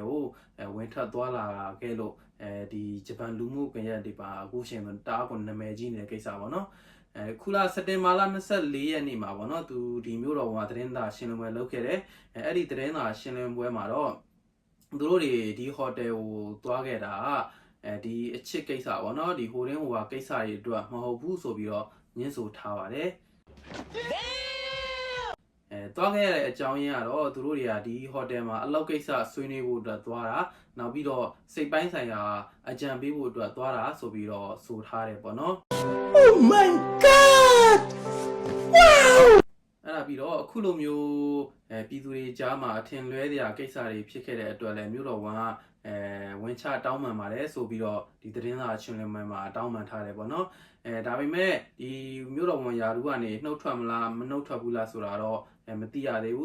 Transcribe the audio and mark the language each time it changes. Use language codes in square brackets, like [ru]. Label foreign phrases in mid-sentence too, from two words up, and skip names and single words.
[my] ကိုဝင်ထပ်သွားလာခဲ့လို့ဒီဂျပန်လူမှုကွန်ရက်တွေပါအခုရှင်တအားကိုနာမည်ကြီးနေတဲ့ကိစ္စပေါ့နော်ခုလစက်တင်ဘာလ24ရက်နေ့မှာပေါ့နော်သူဒီမျိုးတော်ကသတင်းစာရှင်းလင်းပွဲလုပ်ခဲ့တယ်အဲ့ဒီသတင်းစာရှင်းလင်းပွဲမှာတော့သူတို့တွေဒီ hotel ကိုသွားခဲ့တာဒီအချစ်ကိစ္စပေါ့နော်ဒီဟိုတင်းဟိုဟာကိစ္စတွေအတွက်မဟုတ်ဘူးဆိုပြီးတော့ညှင်းဆိုထားပါတယ် သွားခဲ့ရတဲ့အကြောင်းရင်းကတော့သူတို့တွေကဒီ hotel မှာအလုပ်ကိစ္စဆွေးနွေးဖို့အတွက်သွားတာနောက်ပြီးတော့စိတ်ပိုင်းဆိုင်ရာအကြံပေးဖို့အတွက်သွားတာဆိုပြီးတော့ဆိုထားတယ်ပေါ့နော် [en] Oh my god wow [my] အဲ့ဒါပြီးတော့အခုလိုမျိုးပြည်သူတွေကြားမှာအထင်လွဲစရာကိစ္စတွေဖြစ်ခဲ့တဲ့အတွက်လည်းမြို့တော်ဝန်ကဝင်ချတောင်းပန်ပါတယ်ဆိုပြီးတော့ဒီသတင်းစာရှင်းလင်းပွဲမှာတောင်းပန်ထားတယ်ပေါ့နော်ဒါပေမဲ့ဒီမြို့တော်ဝန်ယာရုကနေနှုတ်ထွက်မလားမနှုတ်ထွက်ဘူးလားဆိုတာတော့မသိရသေး